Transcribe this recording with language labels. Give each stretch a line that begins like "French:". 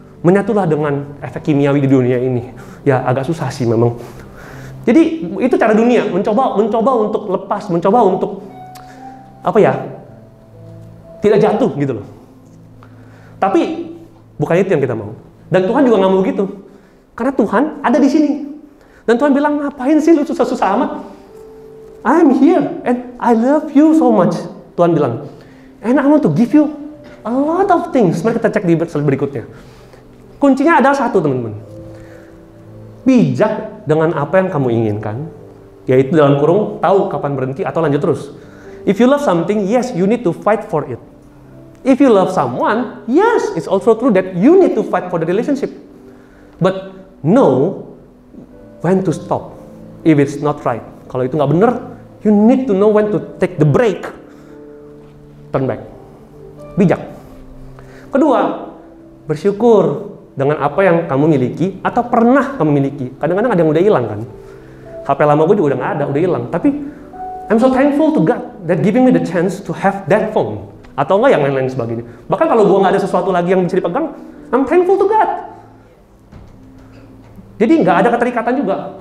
Indonesian: Menyatulah dengan efek kimiawi di dunia ini. Ya agak susah sih memang. Jadi itu cara dunia, mencoba untuk lepas, mencoba untuk tidak jatuh gitu loh. Tapi bukan itu yang kita mau. Dan Tuhan juga nggak mau gitu. Karena Tuhan ada di sini. Dan Tuhan bilang, ngapain sih lu susah-susah amat?
English: I'm here and I love you so much.
Indonesian: Tuhan bilang,
English: and I want to give you a lot of things.
Indonesian: Mari kita cek di slide berikutnya. Kuncinya ada satu, teman-teman. Bijak dengan apa yang kamu inginkan, yaitu dalam kurung tahu kapan berhenti atau lanjut terus.
English: If you love something, yes, you need to fight for it. If you love someone, yes, it's also true that you need to fight for the relationship. But know when to stop if it's not right.
Indonesian: Kalau itu nggak bener,
English: you need to know when to take the break. Turn back.
Indonesian: Bijak. Kedua, bersyukur dengan apa yang kamu miliki atau pernah kamu miliki. Kadang-kadang ada yang udah hilang kan. HP lama gue juga udah nggak ada, udah hilang. Tapi
English: I'm so thankful to God that giving me the chance to have that phone.
Indonesian: Atau enggak yang lain-lain sebagainya. Bahkan kalau gue nggak ada sesuatu lagi yang bisa dipegang,
English: I'm thankful to God.
Indonesian: Jadi nggak ada keterikatan juga.